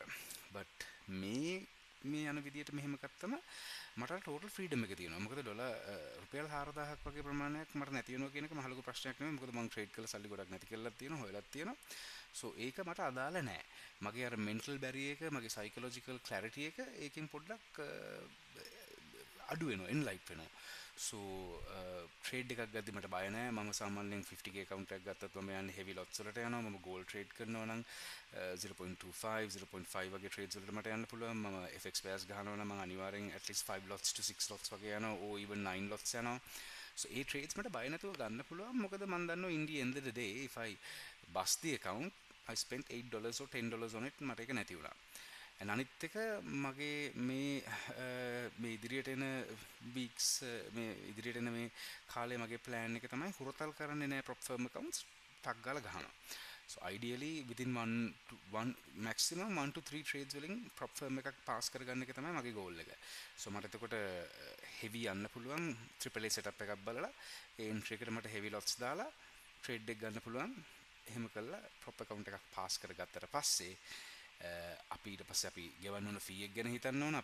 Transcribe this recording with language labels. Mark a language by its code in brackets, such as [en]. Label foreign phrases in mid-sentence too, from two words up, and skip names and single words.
[si] but මේ යන විදියට මෙහෙම ගත්තම මට [en] total freedom [si] එක තියෙනවා. මොකද ඩොලර් රුපියල් 4000ක් වගේ ප්‍රමාණයක් මට නැති වෙනවා කියන එක මහ ලොකු ප්‍රශ්නයක් නෙමෙයි. මොකද මම trade කරලා සල්ලි ගොඩක් නැති කරලා තියෙනවා, හොයලත් තියෙනවා. so ඒක මට අදාළ නැහැ. මගේ අර [en] mental barrier [si] එක, මගේ [en] psychological clarity [si] එක ඒකෙන් පොඩ්ඩක් අඩු වෙනවා, enlight වෙනවා. so trade එකක් ගද්දි මට බය නැහැ. මම සාමාන්‍යයෙන් 50k account එකක් ගත්තත් මම යන්නේ [en] heavy lots [si] වලට යනවා. මම [en] gold trade [si] කරනවා නම් 0.25 0.5 වගේ trades වලට මට යන්න පුළුවන්. මම [en] FX pairs [si] ගහනවා නම් මම අනිවාර්යෙන් [en] at least 5 lots to 6 lots [si] වගේ යනවා, [en] or even 9 lots යනවා. [si] so ඒ trades මට බය නැතුව ගන්න පුළුවන්. මොකද මම දන්නවා [en] in the end of the day if I bust the account I spent $8 or $10 on it [si] මට ඒක නැති වුණා. අනිත් එක මගේ මේ ඉදිරියට එන weeks මේ ඉදිරියට එන මේ කාලේ මගේ plan එක තමයි හුරතල් කරන්නේ නැහැ [en] prop firm accounts [si] ටක් ගාලා ගහනවා. [en] so ideally within one maximum 1 to 3 trades [si] වලින් [en] prop firm [si] එකක් pass කරගන්න එක තමයි මගේ goal එක. so මට එතකොට heavy යන්න පුළුවන් [en] AAA setup [si] එකක් බලලා ඒ entry එකට මට [en] heavy lots [si] දාලා trade එක ගන්න පුළුවන්. එහෙම කළා prop account එකක් pass කරගත්තට පස්සේ අපි ඊට පස්සේ අපි ගෙවන්න ඕන fee එක ගැන හිතන්න ඕන.